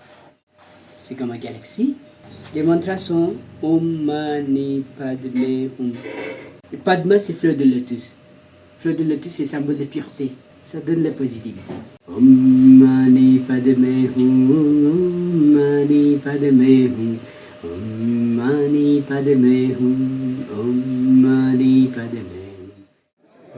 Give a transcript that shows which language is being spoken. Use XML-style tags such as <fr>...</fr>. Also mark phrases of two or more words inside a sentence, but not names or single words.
<fr>C'est comme une galaxie. Les mantras sont</fr> <sa>ॐ मणि पद्मे हूँ.</sa> <fr>Le Padma, c'est fleur de lotus. Fleur de lotus, c'est symbole de pureté. Ça donne la positivité.</fr> <sa>ॐ मणि पद्मे हूँ. ॐ मणि पद्मे हूँ। ॐ मणि पद्मे हूँ. ॐ मणि पद्मे हूँ.</sa>